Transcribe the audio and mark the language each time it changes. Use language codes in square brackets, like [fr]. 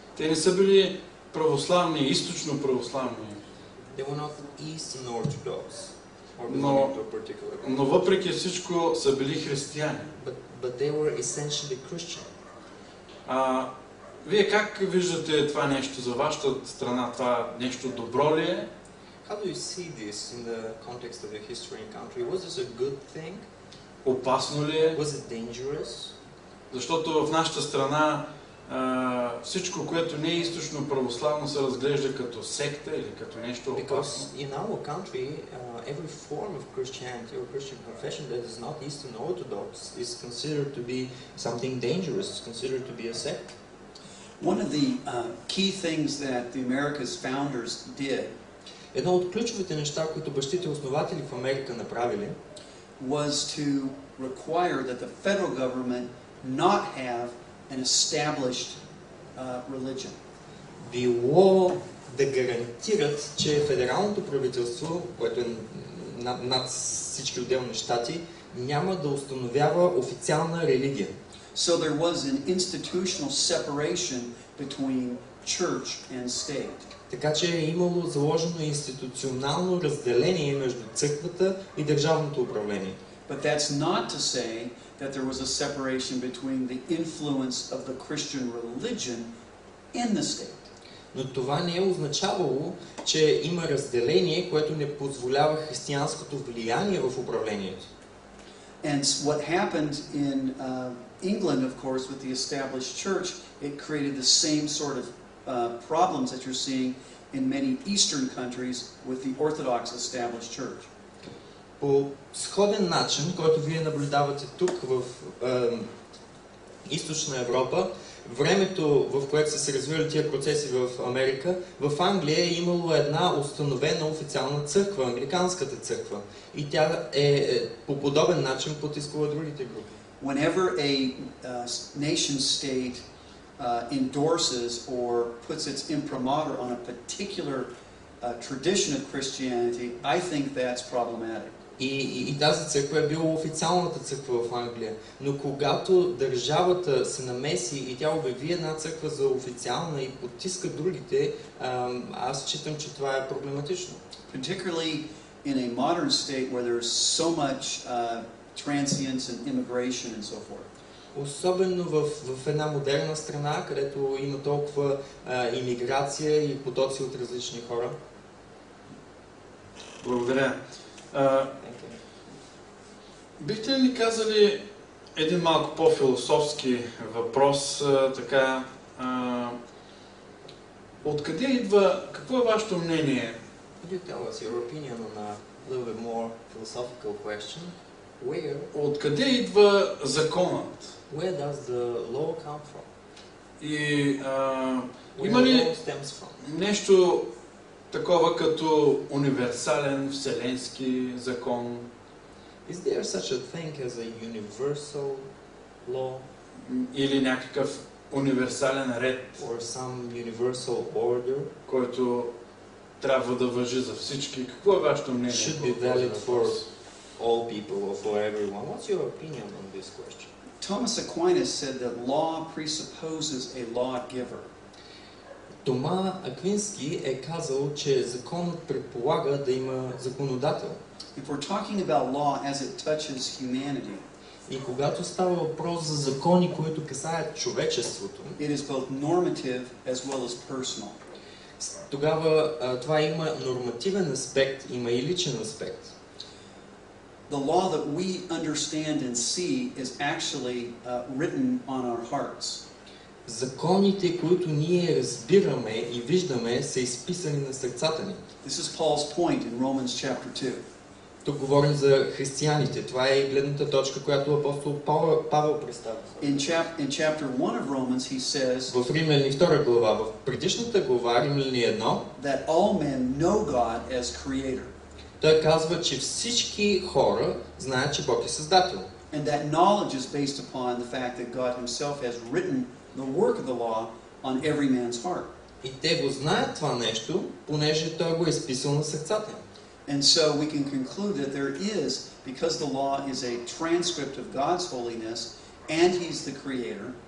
[bg] Те не са били православни, източно православни. [en] They were not Eastern Orthodox or belonging to a particular group. [bg] Но въпреки всичко са били християни. [en] But they were essentially Christian. [bg] Вие как виждате това нещо за вашата страна? Това нещо добро ли е? [en] How do you see this in the context of your history and country? Was this a good thing? [bg] Опасно ли е? [en] Was it dangerous? [bg] Защото в нашата страна всичко, което не е източно православно, се разглежда като секта или като нещо опасно. [en] Because in our country, every form of Christianity or Christian confession that is not Eastern Orthodox is considered to be something dangerous, is considered to be a sect. One of the key things that the America's founders did [bg] Едно от ключовите неща, които бащите основатели в Америка направили, [en] was to require that the federal government not have an established religion. [bg] Било да гарантират, че федералното правителство, което е над всички отделни щати, няма да установява официална религия. [en] So there was an institutional separation between church and state. [bg] Така че е имало заложено институционално разделение между църквата и държавното управление. [en] But that's not to say that there was a separation between the influence of the Christian religion in the state. [bg] Но това не е означавало, че има разделение, което не позволява християнското влияние в управлението. [en] And what happened in England, of course, with the established church, it created the same sort of problems that you're seeing in many Eastern countries with the Orthodox established church. [bg] По сходен начин, който вие наблюдавате тук в Източна Европа, времето, в което са се развили тия процеси в Америка, в Англия е имало една установена официална църква, англиканската църква. И тя е по подобен начин потискала другите групи. [en] Whenever a nation state endorses or puts its imprimatur on a particular tradition of Christianity, I think that's problematic. [bg] И тази църква е била официалната църква в Англия. Но когато държавата се намеси и тя обяви една църква за официална и потиска другите, аз считам, че това е проблематично. [en] Particularly in a modern state where there's so much transience and immigration and so forth. [bg] Особено в една модерна страна, където има толкова имиграция и потоци от различни хора. Благодаря. Бихте ли казали един малко по-философски въпрос, така, откъде идва, какво е вашето мнение? [en] Could you tell us your opinion on a little bit more philosophical question? Where? [bg] Откъде идва законът? [en] Where does the law come from? [bg] И [en] Where [bg] има [en] the [bg] ли [en] law stems from? [bg] нещо такова като универсален вселенски закон? [en] Is there such a thing as a universal law? [bg] Или някакъв универсален ред, [en] Or some universal order? [bg] който трябва да важи за всички? Какво е вашето мнение? [en] Should be valid for all people or for everyone. What's your opinion on this question? Thomas Aquinas said that law presupposes a lawgiver. [bg] Тома Аквински е казал, че законът предполага да има законодател. [en] If we're talking about law as it touches humanity, [bg] И когато става въпрос за закони, които касаят човечеството, [en] it is both normative as well as personal. [bg] тогава това има нормативен аспект, има и личен аспект. [en] The law that we understand and see is actually written on our hearts. [bg] Законите, които ние разбираме и виждаме, са изписани на сърцата ни. [en] This is Paul's point in Romans chapter 2. [bg] Тук говорим за християните. Това е гледната точка, която апостол Павел представя. [en] In chapter 1 of Romans he says [bg] В Римляни 2 глава, в предишната глава, Римляни 1, [en] that all men know God as creator. [bg] той казва, че всички хора знаят, че Бог е създател. [en] And that knowledge is based upon the fact that God himself has written the work of the law on every man's heart. [bg] И те го знаят това нещо, понеже той го е изписал на сърцата им. [en] And so we can conclude that there is, because the law is a transcript of God's holiness and he's the creator,